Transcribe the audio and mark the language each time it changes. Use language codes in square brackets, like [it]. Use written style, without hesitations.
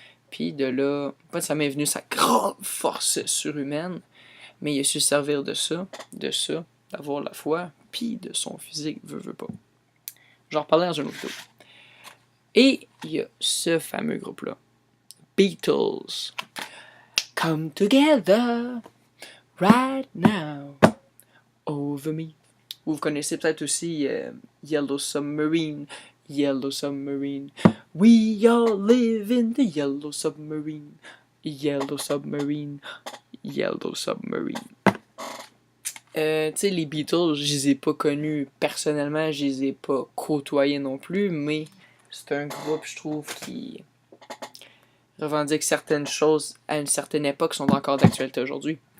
[fr] Puis de là, en fait, ça m'est venu sa grande force surhumaine, mais il a su servir de ça, d'avoir la foi, puis de son physique, veut pas. J'en reparlerai dans une autre vidéo. Et il y a ce fameux groupe-là, Beatles. [en] Come together right now over me. [fr] Vous connaissez peut-être aussi Yellow Submarine. [en] Yellow Submarine. We all live in the Yellow Submarine. Yellow Submarine. Yellow Submarine. [fr] Tu sais, les Beatles, je les ai pas connus personnellement, je les ai pas côtoyés non plus, mais c'est un groupe, je trouve, qui revendique certaines choses à une certaine époque sont encore d'actualité aujourd'hui.